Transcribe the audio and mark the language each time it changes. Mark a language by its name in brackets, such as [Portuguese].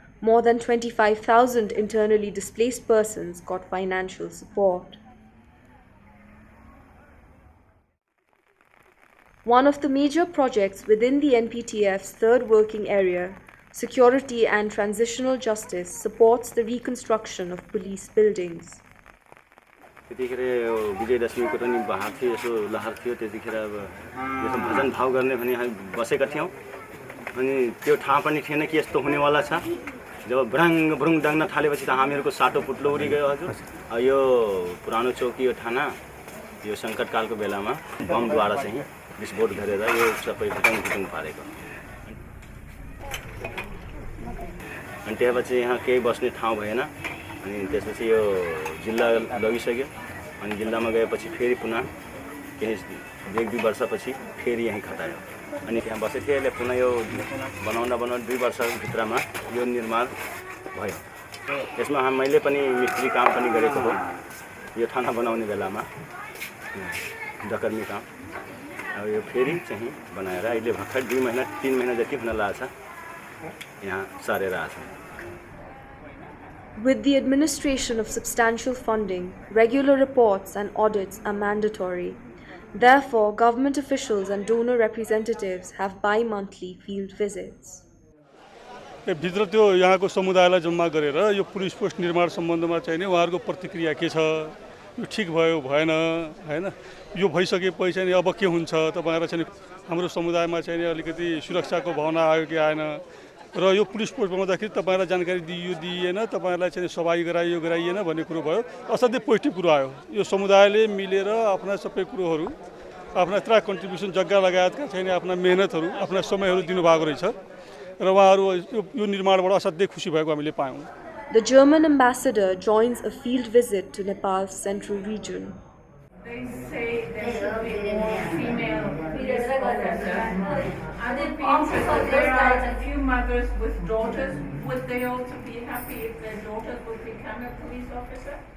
[English] More than 25,000 internally displaced persons got financial support. One of the major projects within the NPTF's third working area, Security and Transitional Justice, supports the reconstruction of police buildings. [Nepali] त्यतिखेर विजयदशमीको पनि बहार थियो, यसो लहर थियो। त्यतिखेर अब यसो भजन भाव गर्ने भने हामी बसेका थियौँ। अनि त्यो थाहा पनि थिएन कि यस्तो हुनेवाला छ। जब भ्रुङ डाङ्न थालेपछि त हामीहरूको साटो पुट्लो उडी गयो हजुर। यो पुरानो चौकी यो थाना यो सङ्कटकालको बेलामा बमद्वारा चाहिँ विस्फोट गरेर यो सबै भुटुङ पारेको। अनि त्यसपछि यहाँ केही बस्ने ठाउँ भएन। अनि त्यसपछि यो जिल्ला लगिसक्यो। अनि जिल्लामा गएपछि फेरि पुनः केही 1-2 वर्षपछि फेरि यहीँ खटायो। अनि त्यहाँ बसेको थिएँ। यसले पुनः यो बनाउँदा 2 वर्षभित्रमा यो निर्माण भयो। यसमा मैले पनि मिस्त्री काम पनि गरेको हो यो थाना बनाउने बेलामा, डकर्मी काम। अब यो फेरि चाहिँ बनाएर अहिले भर्खर 2 महिना 3 महिना जति हुन लाग्छ यहाँ सारेर आएको छ। [English] With the administration of substantial funding, regular reports and audits are mandatory. Therefore, government officials and donor representatives have bi-monthly field visits. [Nepali] भित्र त्यो यहाँको समुदायलाई जम्मा गरेर यो पुलिस पोस्ट निर्माण सम्बन्धमा चाहिँ नि उहाँहरूको प्रतिक्रिया के छ, यो ठिक भयो भएन हैन, यो भइसकेपछि चाहिँ अब के हुन्छ, तपाईहरुलाई चाहिँ हाम्रो समुदायमा चाहिँ अलिकति सुरक्षाको भावना आयो कि आएन र यो पुलिस पोस्ट बनाउँदाखेरि तपाईहरुलाई जानकारी दिइएन, तपाईहरुलाई चाहिँ सभागी गराइएन भन्ने कुरो भयो। असाध्यै पोजिटिभ कुरो आयो। यो समुदायले मिलेर आफ्ना सबै कुरोहरू आफ्ना त्रा कन्ट्रिब्युसन जग्गा लगायतका चाहिँ आफ्ना मेहनतहरू आफ्ना समयहरू दिनुभएको रहेछ र उहाँहरू यो निर्माणबाट असाध्यै खुसी भएको हामीले पायौँ। [English] The German ambassador joins a field visit to Nepal's central region. They say there should be more female police officers. Are they interested? There are a few mothers with daughters. Would they also be happy if their daughters would become a police officer?